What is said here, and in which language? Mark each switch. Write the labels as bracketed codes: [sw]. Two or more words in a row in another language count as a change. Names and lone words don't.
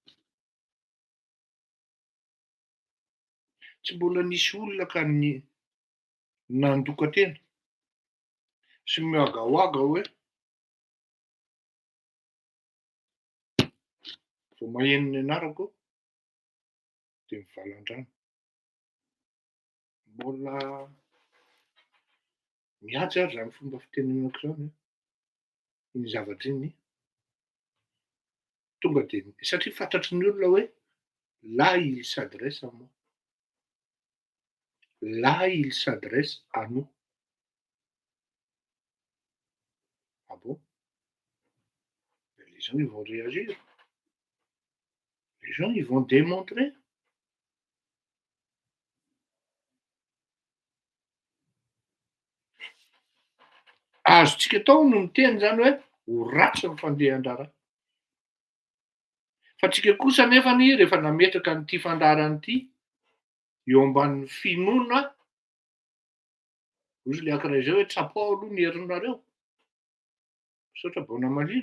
[mg] Tsy mbola nisy olona ka nandokatena sy mihoagahoaga hoe vao maheno ny anarako de mivalan-drano. Mbola mihaja ary zany fomba fitenenako zany iny zavatra iny tonga de satria fantatry ny olona hoe [fr] là il s'adresse à moi, là il s'adresse à nous. Ah bon? Les gens ils vont réagir. Les gens ils vont démontrer. [mg] Azontsika atao no miteny zany hoe ho ratsy ny fandehan-draharaha. Fa tsika kosa nefany rehefa nametraka an'ity fandaharana ity eo ambanin'ny finoana, hozy le ankiray zay hoe tsapao aloha ny herinareo, misaotra baona malilo.